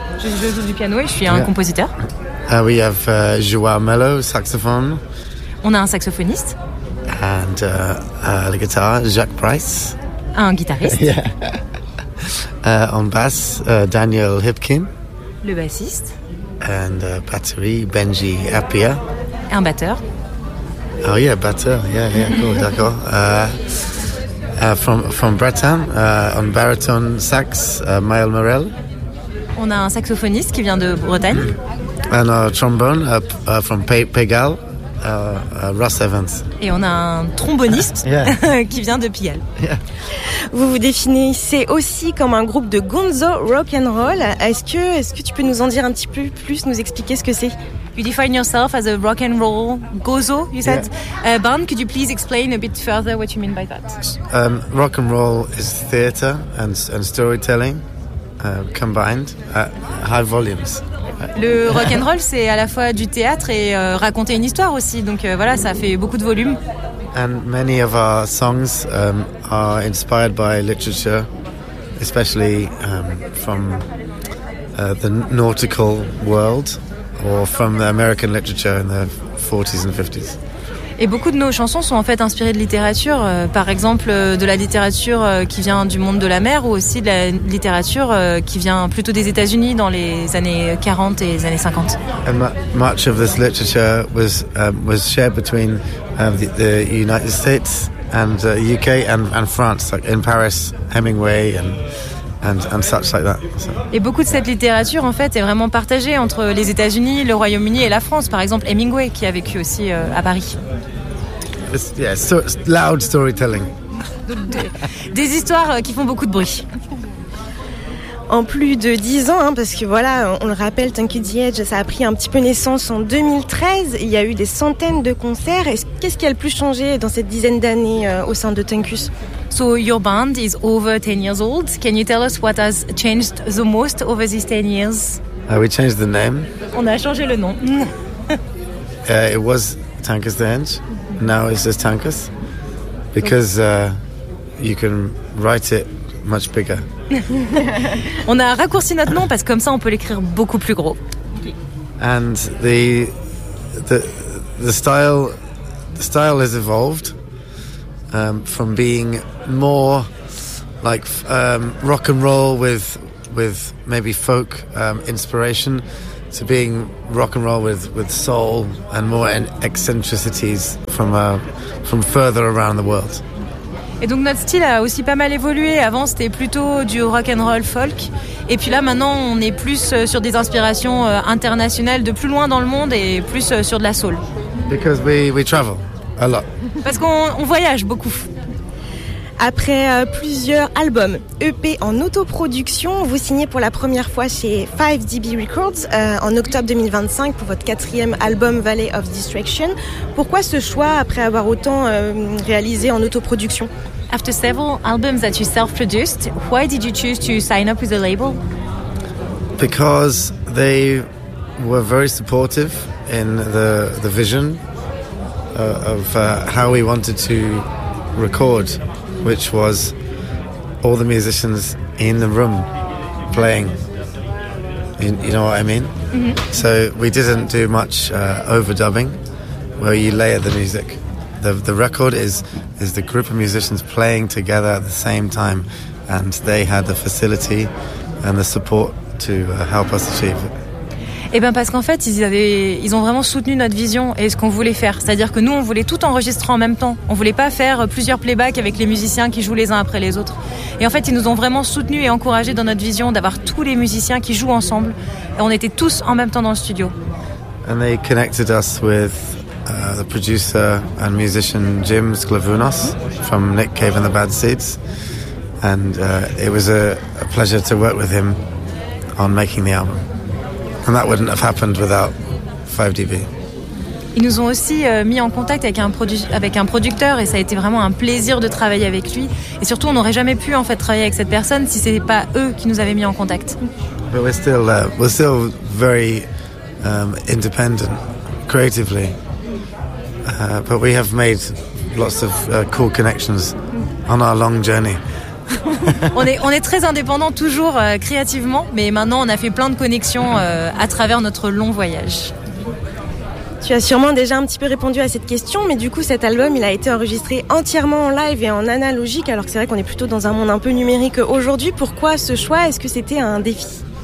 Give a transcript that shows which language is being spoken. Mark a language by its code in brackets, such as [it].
[fr] Je joue du piano et je suis un compositeur. [en] We have Joao Mello, saxophone. [fr] On a un saxophoniste. [en] And the guitar, Jacques Price. [fr] Un guitariste. [en] Yeah. On bass, Daniel Hipkin. [fr] Le bassiste. [en] And batterie, Benji Appia. [fr] Un batteur. [en] Oh yeah, batteur. Yeah, cool, d'accord. From Breton, on baritone sax, Maël Morel. [fr] On a un saxophoniste qui vient de Bretagne. [en] And a trombone from Pégal, Ross Evans. [fr] Et on a un tromboniste qui vient de Pigalle. [en] Yeah. [fr] Vous vous définissez aussi comme un groupe de gonzo rock and roll. Est-ce que tu peux nous en dire un petit peu plus, nous expliquer ce que c'est? [en] You define yourself as a rock and roll gozo, you said. Yeah. Band, could you please explain a bit further what you mean by that? Rock and roll is theater and storytelling combined at high volumes. [fr] Le rock and roll, c'est à la fois du théâtre et raconter une histoire aussi. Donc voilà, ça fait beaucoup de volume. [en] And many of our songs are inspired by literature, especially from the nautical world or from the American literature in the 40s and 50s. [fr] Et beaucoup de nos chansons sont en fait inspirées de littérature, par exemple de la littérature qui vient du monde de la mer ou aussi de la littérature qui vient plutôt des États-Unis dans les années 40 et les années 50. [en] And much of this literature was shared between the United States and UK and France, like in Paris, Hemingway and such like that. So. [fr] Et beaucoup de cette littérature en fait est vraiment partagée entre les États-Unis, le Royaume-Uni et la France, par exemple Hemingway qui a vécu aussi à Paris. [en] Loud storytelling. [fr] Des histoires qui font beaucoup de bruit. En plus de 10 ans, parce que voilà, on le rappelle, Tankus The Edge, ça a pris un petit peu naissance en 2013. Il y a eu des centaines de concerts. Qu'est-ce qui a le plus changé dans cette dizaine d'années au sein de Tankus? [en] So your band is over 10 years old. Can you tell us what has changed the most over these 10 years? We changed the name. [fr] On a changé le nom. [en] It was Tankus The Edge. Now it's just Tankus, because you can write it much bigger. [fr] On a raccourci notre nom parce que comme ça on peut l'écrire beaucoup plus gros. [en] And the style has evolved from being more like rock and roll with maybe folk inspiration to being rock and roll with soul and more eccentricities from further around the world. [fr] Et donc notre style a aussi pas mal évolué. Avant c'était plutôt du rock and roll folk, et puis là maintenant on est plus sur des inspirations internationales de plus loin dans le monde et plus sur de la soul. [en] Because we travel a lot. [fr] Parce qu'on voyage beaucoup. Après plusieurs albums EP en autoproduction, vous signez pour la première fois chez 5DB Records en octobre 2025 pour votre quatrième album Valley of Destruction. Pourquoi ce choix après avoir autant réalisé en autoproduction? [en] After several albums that you self-produced, why did you choose to sign up with the label? Because they were very supportive in the vision of how we wanted to record, which was all the musicians in the room playing. You know what I mean? Mm-hmm. So we didn't do much overdubbing, where you layer the music. The record is the group of musicians playing together at the same time, and they had the facility and the support to help us achieve it. [fr] Eh bien, parce qu'en fait, ils ont vraiment soutenu notre vision et ce qu'on voulait faire. C'est-à-dire que nous, on voulait tout enregistrer en même temps. On ne voulait pas faire plusieurs playbacks avec les musiciens qui jouent les uns après les autres. Et en fait, ils nous ont vraiment soutenus et encouragés dans notre vision d'avoir tous les musiciens qui jouent ensemble. Et on était tous en même temps dans le studio. [en] And they connected us with the producer and musician Jim Sklavounos from Nick Cave and the Bad Seeds. And it was a pleasure to work with him on making the album. And that wouldn't have happened without 5DB. [fr] Ils nous ont aussi mis en contact avec un producteur, et ça a été vraiment un plaisir de travailler avec lui. Et surtout, on n'aurait jamais pu en fait travailler avec cette personne si c'était pas eux qui nous avaient mis en contact. [en] But we're still very independent creatively, but we have made lots of cool connections on our long journey. [fr] on est très indépendant toujours créativement, mais maintenant on a fait plein de connexions à travers notre long voyage. Tu as sûrement déjà un petit peu répondu à cette question, mais du coup cet album il a été enregistré entièrement en live et en analogique, alors que c'est vrai qu'on est plutôt dans un monde un peu numérique aujourd'hui. Pourquoi ce choix? Est-ce que c'était un défi?